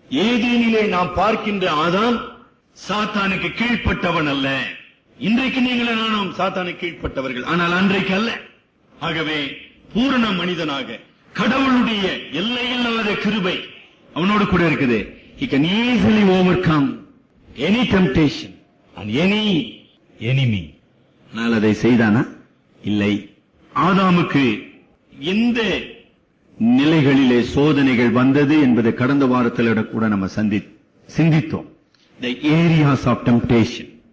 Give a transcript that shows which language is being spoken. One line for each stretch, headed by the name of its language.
Tamil: ஏதேனிலே நாம் பார்க்கின்ற ஆதாம் சாத்தானுக்கு கீழ்ப்பட்டவன் அல்ல. இன்றைக்கு நீங்கள் நானும் சாத்தானுக்கு கீழ்ப்பட்டவர்கள், ஆனால் அன்றைக்கு அல்ல. ஆகவே பூரண மனிதனாக கடவுளுடைய எல்லையில்லாத கிருபை அவனோடு கூட இருக்குது.
English: He can easily overcome any temptation and any enemy.
Tamil: ஆனால் அதை செய்தானா? இல்லை. ஆதாமுக்கு எந்த நிலைகளிலே சோதனைகள் வந்தது என்பதை கடந்த வாரத்தில் கூட நம்ம சிந்தித்தோம்.
English: The areas of temptation.